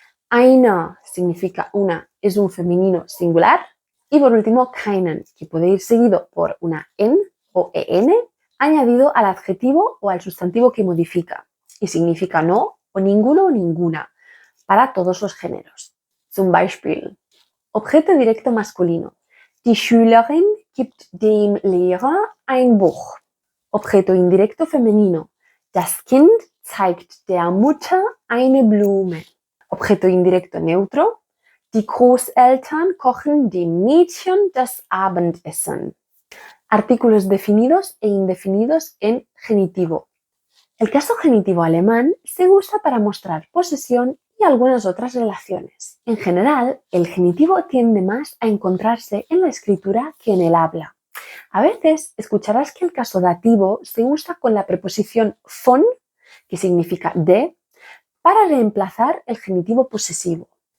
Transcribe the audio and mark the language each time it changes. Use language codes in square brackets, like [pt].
[es] Eine significa una, es un femenino singular. Y por último, keinen, que puede ir seguido por una en o en, añadido al adjetivo o al sustantivo que modifica y significa no o ninguno o ninguna, para todos los géneros. [de] Zum Beispiel, [es] objeto directo masculino. [de] Die Schülerin gibt dem Lehrer ein Buch. [es] Objeto indirecto femenino. [de] Das Kind zeigt der Mutter eine Blume. [es] Objeto indirecto neutro. [de] Die Großeltern kochen dem Mädchen das Abendessen. [es] Artículos definidos e indefinidos en genitivo. El caso genitivo alemán se usa para mostrar posesión y algunas otras relaciones. En general, el genitivo tiende más a encontrarse en la escritura que en el habla. A veces escucharás que el caso dativo se usa con la preposición von, que significa de, para reemplazar el genitivo posesivo.